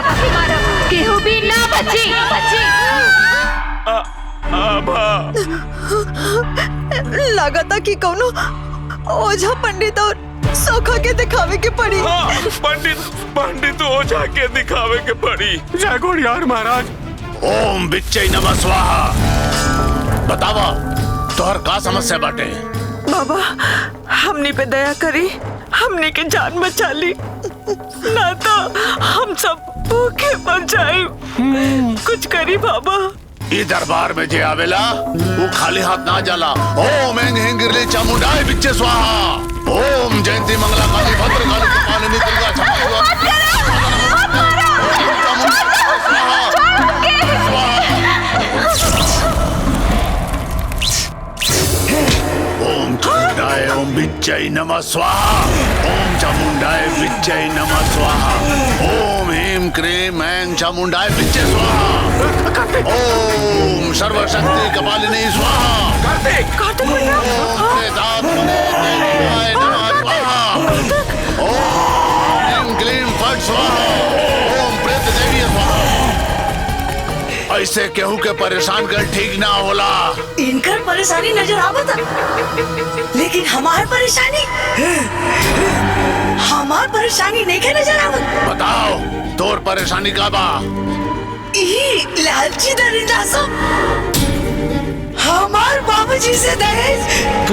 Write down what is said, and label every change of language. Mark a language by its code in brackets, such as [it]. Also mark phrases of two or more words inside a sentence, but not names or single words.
[bho] केहू भी ना बची। लागता कि कौनो ओझा पंडित और सोखा के दिखावे के पड़ी। पंडित ओझा के दिखावे के पड़ी। जय गोड़ियार महाराज, [sa] ओम बिच्चई नमः स्वाहा। [bho] बतावा तोहर का समस्या बाटे? बाबा हमनी पे दया करी, हमनी के जान बचा ली, ना तो हम सब भूखे मर जाए। कुछ करी बाबा। ई दरबार में जे आवेला वो खाली हाथ ना जाला। [sa] ओम एंग हिंग गिरली चामुंडाय बिच्चे स्वाहा। ओम जयंती मंगला काली भद्र काली कपालिनी दुर्गा क्षमा ओम चामुंडाय ओम बिच्चई नमः स्वाहा। ओम चामुंडाय बिच्चई नमः स्वाहा। ओम ह्रीं क्रीं ऐं चामुंडाय बिच्चे स्वाहा। ओम सर्वशक्ति कपालिनी स्वाहा। कार्तिक ओम वेदात्मने देवाय नमः स्वाहा। ओम ह्रीं क्लीं फट स्वाहा। ओम प्रेत देवी स्वाहा। [bho] ऐसे केहू के परेशान कर ठीक ना होला। इनकर परेशानी नजर आवता, लेकिन हमार परेशानी नहीं के नजर आवत। बताओ तोर परेशानी का बा? ई लालची दरिंदा सब हमार बाबूजी से दहेज